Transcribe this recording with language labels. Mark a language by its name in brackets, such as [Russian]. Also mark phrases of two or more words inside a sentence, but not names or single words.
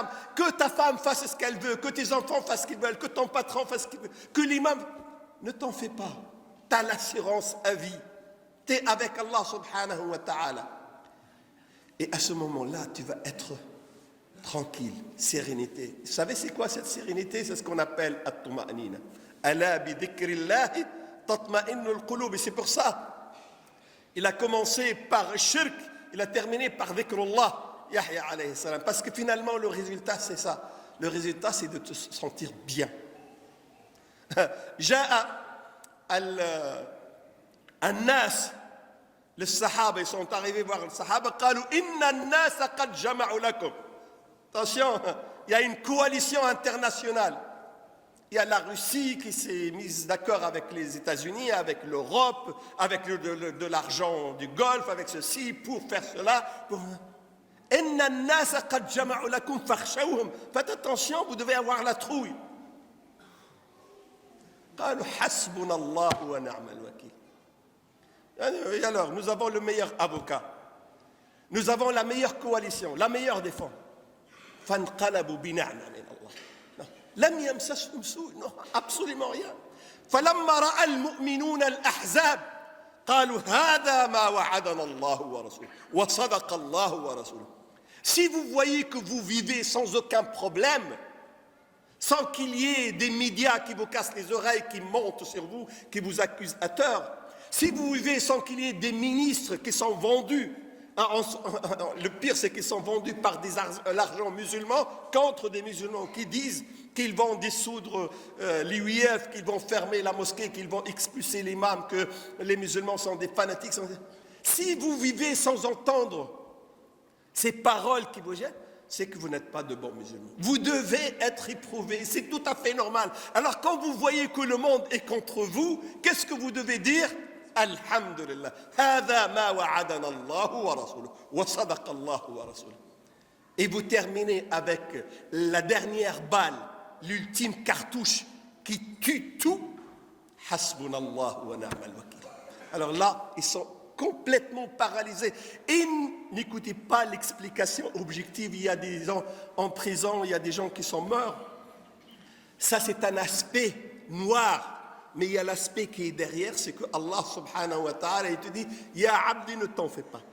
[French] Que ta femme fasse ce qu'elle veut, que tes enfants fassent ce qu'ils veulent, que ton patron fasse ce qu'il veut, que l'imam... Ne t'en fais pas. Tu as l'assurance à vie. Tu es avec Allah [Arabic] سبحانه وتعالى. [French] Et à ce moment-là, tu vas être tranquille, sérénité. Vous savez c'est quoi cette sérénité? C'est ce qu'on appelle at-tuma'nina. [Arabic] ألا بذكر الله تطمئن القلوب. [French] Et c'est pour ça, il a commencé par shirk, il a terminé par dhikrullah, Yahya [Arabic] عليه السلام. [French] Parce que finalement, le résultat, c'est ça. Le résultat, c'est de te sentir bien. [Arabic] جاء الناس, [French] les sahaba, ils sont arrivés voir le sahaba, [Arabic] قالوا إن الناس قد جمعوا لكم. [French] Attention, il y a une coalition internationale. Il y a la Russie qui s'est mise d'accord avec les États-Unis, avec l'Europe, avec de l'argent du Golfe, avec ceci, pour faire cela. Faites attention, vous devez avoir la trouille. Et alors, nous avons le meilleur avocat. Nous avons la meilleure coalition, la meilleure défense. [Arabic] فانقلبوا بنعمة من الله لم يمسسهم سوء [French] absolument rien [Arabic] فلما رأى المؤمنون الأحزاب قالوا هذا ما وعدنا الله ورسوله وصدق الله ورسوله. [French] Si vous voyez que vous vivez sans aucun problème, sans qu'il y ait des médias qui vous cassent les oreilles, qui montent sur vous, qui vous accusent à tort, si vous vivez sans qu'il y ait des ministres qui sont vendus, le pire, c'est qu'ils sont vendus par l'argent musulman contre des musulmans qui disent qu'ils vont dissoudre l'IUF, qu'ils vont fermer la mosquée, qu'ils vont expulser l'imam, que les musulmans sont des fanatiques. Si vous vivez sans entendre ces paroles qui vous gênent, c'est que vous n'êtes pas de bons musulmans. Vous devez être éprouvés, c'est tout à fait normal. Alors quand vous voyez que le monde est contre vous, qu'est-ce que vous devez dire ? [Arabic] الحمد لله هذا ما وعدنا الله ورسوله وصدق الله ورسوله. [French] Et vous terminez avec la dernière balle, l'ultime cartouche qui tue tout. [Arabic] حسبنا الله ونعم الوكيل. [French] Alors là, ils sont complètement paralysés. Et n'écoutez pas l'explication objective. Il y a des gens en prison, il y a des gens qui sont morts. Ça, c'est un aspect noir. Mais il y a l'aspect qui est derrière, c'est que Allah [Arabic] سبحانه وتعالى, [French] il te dit, [Arabic] يا عبدي, [French] ne t'en fais pas.